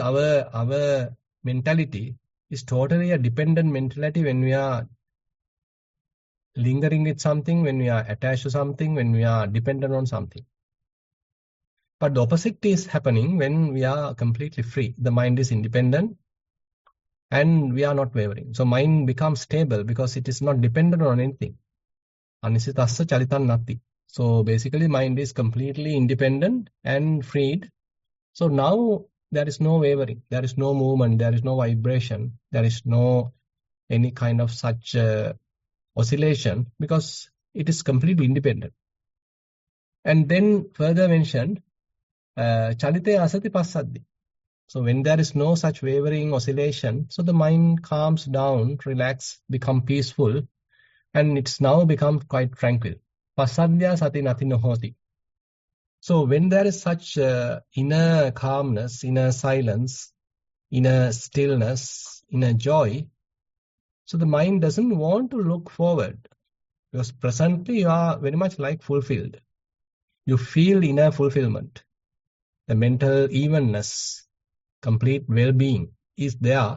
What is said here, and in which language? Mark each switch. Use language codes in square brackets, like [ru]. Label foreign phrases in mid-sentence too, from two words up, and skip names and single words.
[en] So likewise, our mentality is totally a dependent mentality when we are lingering with something, when we are attached to something, when we are dependent on something. But the opposite is happening when we are completely free. The mind is independent and we are not wavering. So mind becomes stable because it is not dependent on anything. [pi] Anisitassa chalitan nati. [en] So basically mind is completely independent and freed. So now there is no wavering, there is no movement, there is no vibration, there is no any kind of such oscillation because it is completely independent. And then further mentioned, [pi] chalite asati passaddi. [en] So when there is no such wavering oscillation, so the mind calms down, relax, become peaceful, and it's now become quite tranquil. [pi] Passadya sati nati nohoti. [en] So when there is such inner calmness, inner silence, inner stillness, inner joy, so the mind doesn't want to look forward because presently you are very much like fulfilled. You feel inner fulfillment. The mental evenness, complete well-being is there.